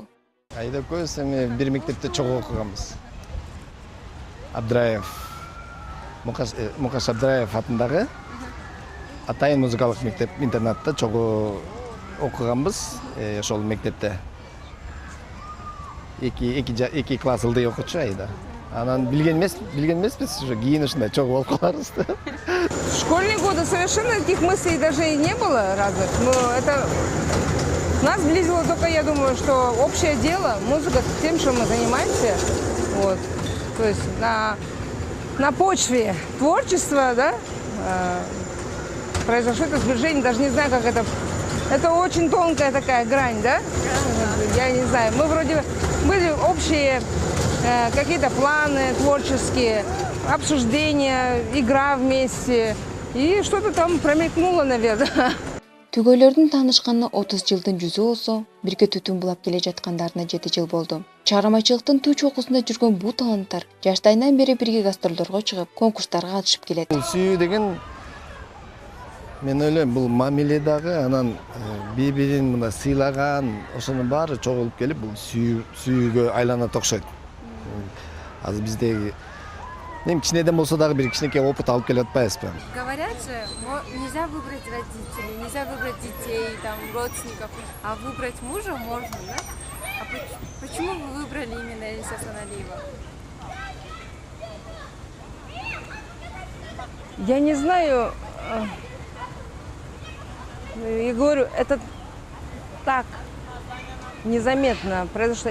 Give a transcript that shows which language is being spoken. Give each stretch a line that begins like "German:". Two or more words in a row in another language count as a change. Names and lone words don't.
Kyrgyz: Аида экөөбүз эми бир мектепте чогуу окуганбыз. Абдраев, Мукаш Абдраев атындагы Атайын музыкалык мектеп интернатта чогуу окуганбыз. Ошол мектепте эки класс ылдый окучу Аида. Анан билген эмеспиз, уже кийин ушундай чогуу болуп каларбыз.
Russian: В школьные годы совершенно таких мыслей даже и не было развит. Но это нас сблизило только, я думаю, что общее дело, музыка, тем, чем мы занимаемся. Вот. То есть на почве творчества, да, произошло это сближение, даже не знаю, как это. Это очень тонкая такая грань, да? Я не знаю. Мы вроде были общие какие-то планы творческие, обсуждения, игра вместе. И что-то там промелькнуло, наверное.
Kyrgyz: Түгөйлөрдүн таанышканына 30 жылдын жүзү болсо, бирге түтүн булап келе жаткандарына 7 жыл болду. Чыгармачылыктын туу чокусунда жүргөн бул таланттар жаштайынан бери бирге гастролдорго чыгып, конкурстарга катышып келет. Сүйүү деген мен ойлойм бул мамиле дагы, анан бири-бирин мына сыйлаган, ошонун баары чогулуп келип бул сүйүүгө айланат окшойт. Азыр биздеги кичинеден болсо дагы бир кичинекей опыт алып келип атпайбызбы?
Russian: Говорят же, нельзя выбрать родителей, нельзя выбрать детей, там, родственников, а выбрать мужа можно, да? А почему вы выбрали именно Эрнеста Асаналиева? Я не знаю, я говорю, это так незаметно произошло.